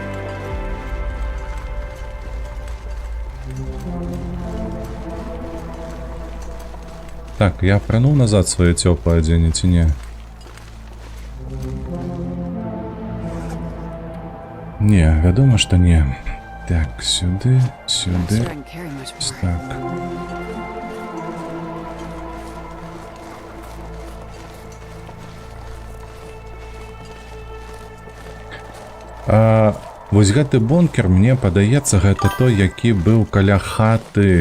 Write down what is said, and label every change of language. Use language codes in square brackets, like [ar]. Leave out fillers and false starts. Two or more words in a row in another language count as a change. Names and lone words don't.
[be] Так, я апрануў назад сваё цёплае адзенне ці не? Не, вядома, што не. Так, сюды. [en] Sure, I can carry much more. [be] Так. Вось гэты бункер, мне падаецца, гэта той, які быў каля хаты.